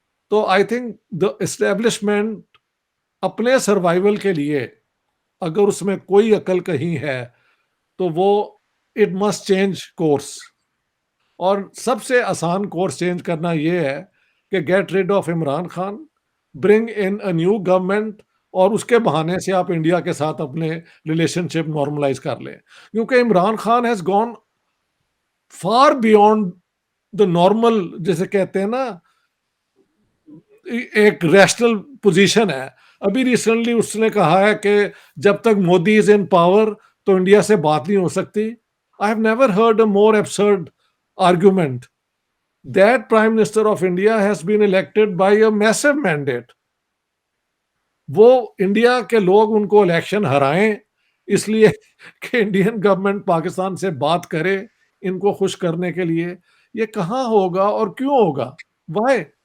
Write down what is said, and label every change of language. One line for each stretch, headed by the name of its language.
Urdu: تو
English: I think the establishment
Urdu: اپنے survival کے لیے اگر اس میں کوئی عقل کہیں ہے تو وہ
English: it must change course,
Urdu: اور سب سے آسان کورس چینج کرنا یہ ہے کہ
English: get rid of Imran Khan, bring in a new government,
Urdu: اور اس کے بہانے سے آپ انڈیا کے ساتھ اپنے ریلیشن شپ نارملائز کر لیں، کیونکہ Imran Khan
English: has gone far beyond the normal,
Urdu: جیسے کہتے ہیں نا ایک ریشنل پوزیشن ہے۔ ابھی ریسنٹلی اس نے کہا ہے کہ جب تک مودی
English: is in power
Urdu: تو انڈیا سے بات نہیں ہو سکتی۔
English: I have never heard a more absurd argument. That Prime Minister of India has been elected by a massive mandate.
Urdu: وہ انڈیا کے لوگ ان کو الیکشن ہرائیں اس لیے کہ انڈین گورنمنٹ پاکستان سے بات کرے ان کو خوش کرنے کے لیے، یہ کہاں ہوگا اور کیوں ہوگا؟ Why?